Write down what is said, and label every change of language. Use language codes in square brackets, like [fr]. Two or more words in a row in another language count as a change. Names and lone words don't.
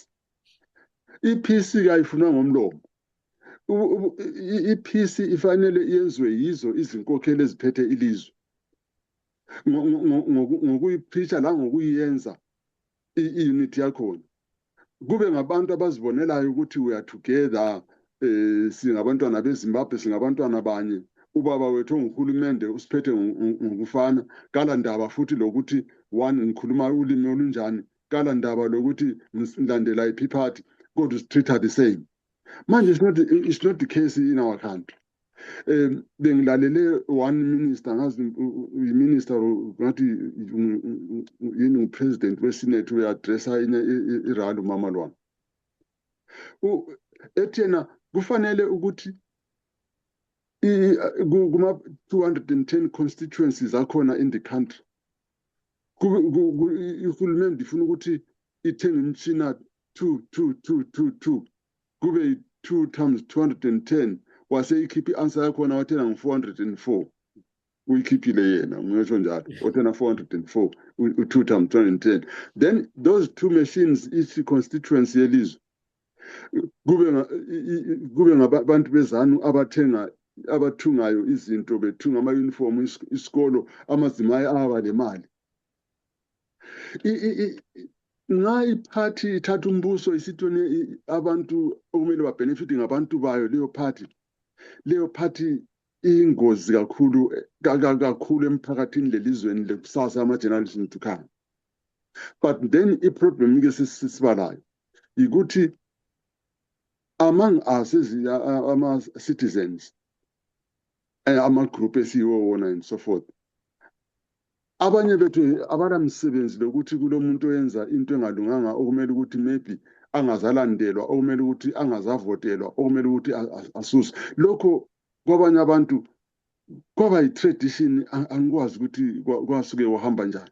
[nd] I-peace kayifunwa ngomlomo. I-peace ifanele iyenziwe yizo izinkokheli eziphethe ilizwe ngokuyipreacha la ngokuyenza i-unity yakhona. Kube ngabantu abazibonelayo ukuthi [en] we are together, [nd] singabantwana beZimbabwe, singabantwana banye, ubaba wethu onguhulumende usiphethe ngokufana, kala ndaba futhi lokuthi one ngikhuluma ulimi olunjani, kala ndaba lokuthi ngilandela iphi party, kodwa [en] treat her the same. Manje it's not the case in our country. [nd] Bengilalele one minister, ngazi i-minister ngathi yini upresident wesenate uyaddressa irali uMama Lwanga. Ethi yena kufanele ukuthi kuma 210 constituencies akhona [en] in the country, [nd] uhulumende ifuna ukuthi ithenge imishina 2 kube 2 times 210, wase ikhiphi answer yakhona wathena ngu-404. Uyikhiphile yena ngisho njalo, wathena 404 2 times 210. [en] Then those two machines each constituency [nd] yelizwe kube ngabantu bezanu abathungayo izinto, bethunga ama-uniform isikolo, amazimayi aba lemali. Nxa iphathi ithatha umbuso isithone abantu okumele babenefite ngabantu bayo, leyo party iyingozi kakhulu emphakathini lelizweni lekusasa ama- [en] generation to come. But then [nd] i-problem ke sisibalayo ukuthi [en] among us [nd] ama-citizens, ama-group esiyiwo wona [en] and so forth, [nd] abanye bethu abanamsebenzi lokuthi kulomuntu oyenza into engalunganga okumele ukuthi maybe angazalandelwa, okumele ukuthi angazavotelwa, okumele ukuthi asuswe. Lokho kwabanye abantu kwaba yi-tradition, angikwazi ukuthi kwasuke wahamba njani.